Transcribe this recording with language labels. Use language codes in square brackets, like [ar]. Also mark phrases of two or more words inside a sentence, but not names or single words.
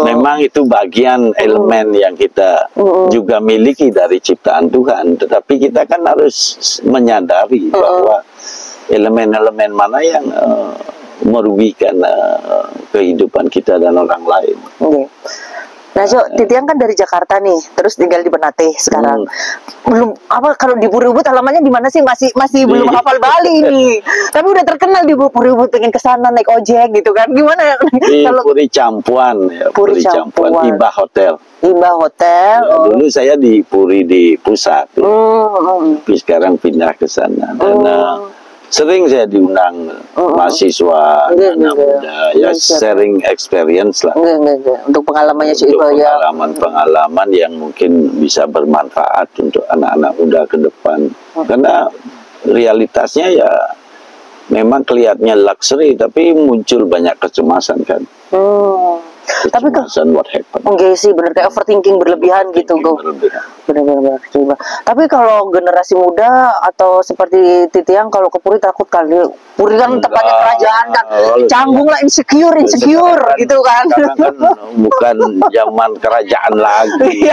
[id] Memang itu bagian elemen yang kita juga miliki dari ciptaan Tuhan, tetapi kita kan harus menyadari bahwa elemen-elemen mana yang merugikan kehidupan kita dan orang lain. Nah, Titiang kan dari Jakarta nih, terus tinggal di Bernate sekarang. Belum kalau di Puri Ubud alamannya di mana sih? Masih belum hafal Bali nih. Tapi udah terkenal di Puri Ubud, pengen ke sana naik ojek gitu kan. Gimana? Di Puri Campuan ya, Puri Campuan Iba Hotel. Iba Hotel. Ya, dulu saya di Puri di pusat. Tapi sekarang pindah ke sana dan sering saya diundang mahasiswa, anak muda, ya [en] sharing experience [id] lah. Untuk pengalamannya Cik Iba ya. Pengalaman yang mungkin bisa bermanfaat untuk anak-anak muda ke depan. Karena realitasnya ya memang kelihatannya luxury, tapi muncul banyak kecemasan kan. Tapi kan [en] what happened. [id] Sih bener kayak overthinking berlebihan gitu benar-benar coba. Tapi kalau generasi muda atau seperti Titiang kalau ke Puri takut kali. Puri kan tempatnya kerajaan kan. Canggung lah insecure gitu kan. Bukan zaman kerajaan lagi.